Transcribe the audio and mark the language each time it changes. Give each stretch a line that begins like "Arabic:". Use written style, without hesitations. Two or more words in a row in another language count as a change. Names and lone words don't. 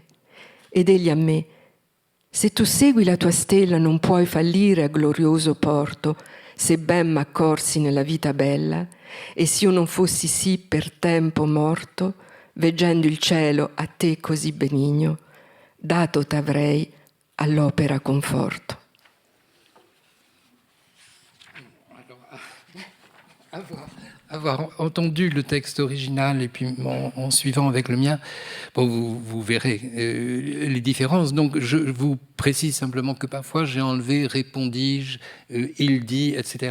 Italian: Ed egli a me: se tu segui la tua stella non puoi fallire a glorioso porto, se ben m'accorsi nella vita bella, e s'io non fossi sì per tempo morto, veggendo il cielo a te così benigno, dato t'avrei all'opera conforto.
French: Avoir entendu le texte original et puis en suivant avec le mien, bon, vous verrez les différences. Donc je vous précise simplement que parfois j'ai enlevé répondis-je, il dit, etc.